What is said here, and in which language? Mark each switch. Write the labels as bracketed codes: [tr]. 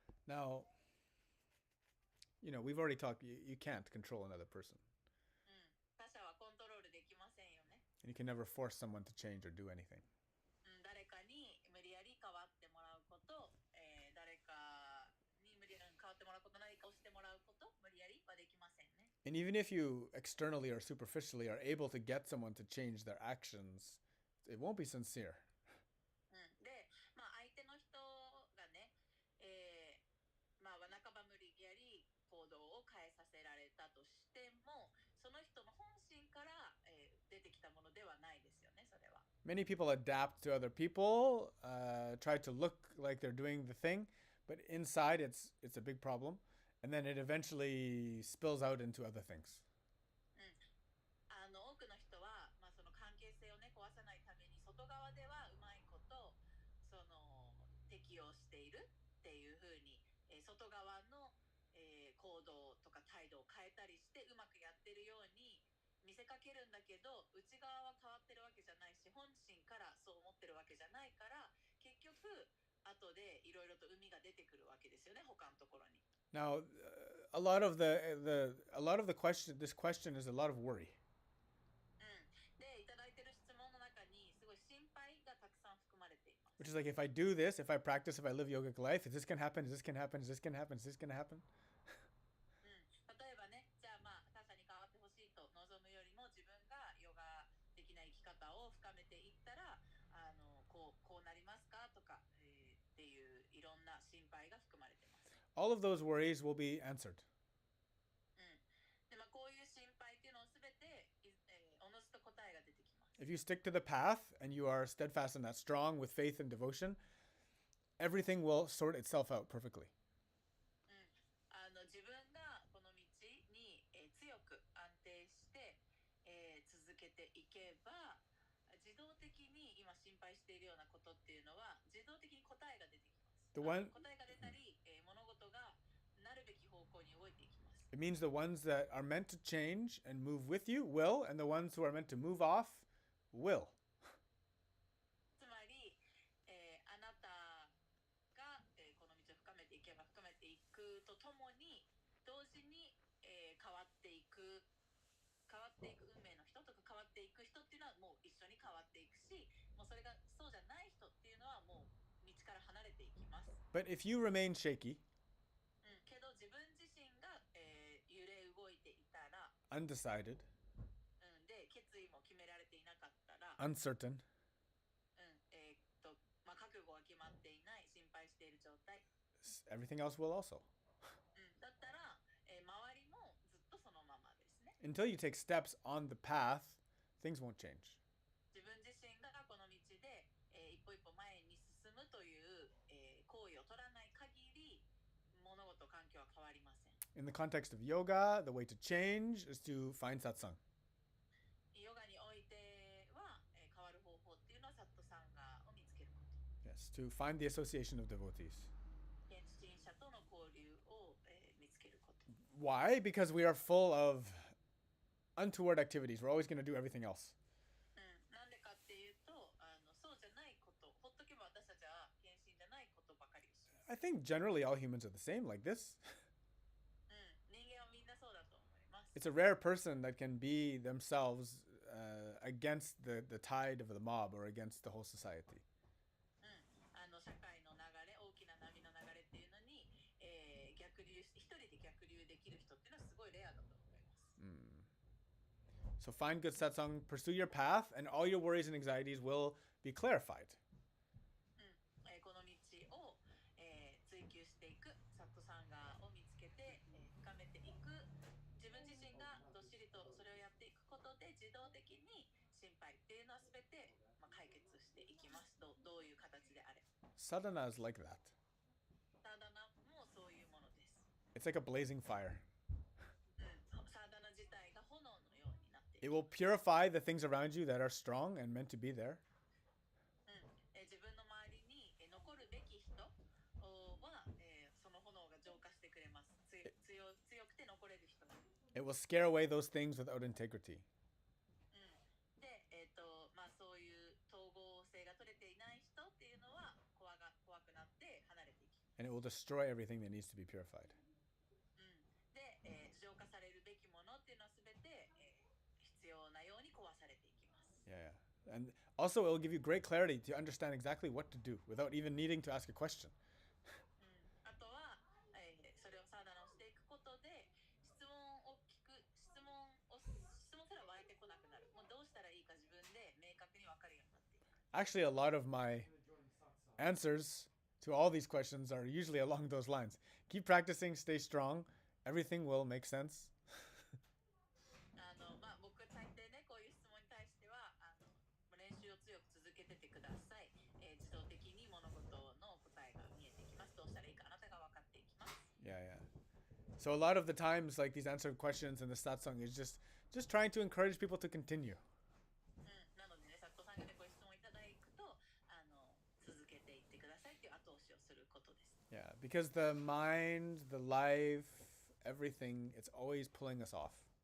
[en] Now, we've already talked, you can't control another person. [ja] 他者はコントロールできませんよね。 [en] And you can never force someone to change or do anything. [ja] 誰かに無理やり変わってもらうこと、誰かに無理やり変わってもらうこと、何かをしてもらうこと、無理やりはできませんね。 [en] And even if you externally or superficially are able to get someone to change their actions, it won't be sincere. [ja] で、相手の人がね、半ば無理やり行動を変えさせられたとしても、その人の本心から、出てきたものではないですよね、それは。 [en] Many people adapt to other people, try to look like they're doing the thing, but inside it's a big problem, and then it eventually spills out into other things. [ja] 多くの人は、その関係性をね壊さないために外側ではうまいことその適応しているっていうふうに、外側の、行動とか態度を変えたりしてうまくやってるように見せかけるんだけど、内側は変わってるわけじゃないし、本心からそう思ってるわけじゃないから、結局後でいろいろと海が出てくるわけですよね、他のところに。 [en] Now, a lot of the question, this question is a lot of worry. [ja] で、いただいてる質問の中にすごい心配がたくさん含まれています。 [en] Which is like, if I do this, if I practice, if I live yogic life, is this gonna happen? Is this gonna happen? Is this gonna happen? Is this gonna happen? [ja] 例えばね、じゃあ他者に変わってほしいと望むよりも自分がヨガ的な生き方を深めていったらこうなりますかとか、っていういろんな心配が含まれてます。 [en] All of those worries will be answered. [ja] でこういう心配っていうのをすべて、おのずと答えが出てきます。 [en] If you stick to the path and you are steadfast and that strong with faith and devotion, everything will sort itself out perfectly. [ja] 自分がこの道に、強く安定して、続けていけば、自動的に今心配しているようなことっていうのは自動的に答えが出てきます。答えが出たり、物事がなるべき方向に動いていきます。 [en] It means the ones that are meant to change and move with you will, and the ones who are meant to move off will. [ja] つまり、あなたが、この道を深めていけば深めていくとともに同時に、変わっていく運命の人とか変わっていく人っていうのはもう一緒に変わっていくし、もうそれがそうじゃない人っていうのはもう道から離れていきます。 [en] But if you remain shaky, [ja] けど自分自身が、揺れ動いていたら、 [en] undecided, [ja] で決意も決められていなかったら、 [en] uncertain, [ja] 覚悟が決まっていない、心配している状態、 [en] everything else will also. [ja] だったら、周りもずっとそのままですね。 [en] Until you take steps on the path, things won't change. [ja] 自分自身がこの道で、一歩一歩前に進むという、行為を取らない限り物事環境は変わりません。 [en] In the context of yoga, the way to change is to find satsang. [ja] ヨガにおいては、変わる方法っていうのはサットサンガを見つけること。 [en] Yes, to find the association of devotees. [ja] 現地人者との交流を、見つけること。 [en] Why? Because we are full of untoward activities. We're always going to do everything else. [ja] なんでかっていうと、そうじゃないこと、ほっとけば私たちは献身じゃないことばかりをします。 [en] I think generally all humans are the same, like this. [ja] 人間はみんなそうだと思います。 [en] It's a rare person that can be themselves against the tide of the mob or against the whole society. [ja] 社会の流れ、大きな波の流れっていうのに、逆流一人で逆流できる人っていうのはすごいレアだと思います。 [en] So find good satsang, pursue your path, and all your worries and anxieties will be clarified. [ja] この道を、追求していく、サットサンガーを見つけて、深めていく、自分自身がどっしりとそれをやっていくことで自動的に心配っていうのはすべて、解決していきますと、どういう形であれ。 [en] Sadhana is like that. [ja] サダナもそういうものです。 [en] It's like a blazing fire. [ja] サダナ自体が炎のようになってい [en] It [ja] る。 [en] will purify the things around you that are strong and meant to be there. [ja] 自分の周りに残るべき人は、その炎が浄化してくれます。強くて残れる人。 [en] It will scare away those things without integrity. [ja] で、そういう統合性が取れていない人っていうのは怖くなって離れていき。 [en] And it will destroy everything that needs to be purified. [ja] で、浄化されるべきものっていうのはすべて、必要なように壊されていきます。 [en] Yeah, yeah. And also, it'll give you great clarity to understand exactly what to do without even needing to ask a question. [ja] あとは、それをサーダナをしていくことで質問を聞く質問すら湧いてこなくなる。もうどうしたらいいか自分で明確に分かるようになっていく。 [en] Actually, a lot of my answers to all these questions are usually along those lines. Keep practicing, stay strong, everything will make sense. [ja] 僕大抵ねこういう質問に対しては練習を強く続けててください、自動的に物事の答えが見えてきます。どうしたらいいかあなたが分かっていきます。 [en] Yeah, yeah. So a lot of the times, like these answered questions in the Satsang is just trying to encourage people to continue. [ja] なのでね、サットさんがねこういう質問をいただくと続けていってくださいっていう後押しをすることです。 [en] Yeah, because the mind, the life, everything, it's always pulling us off.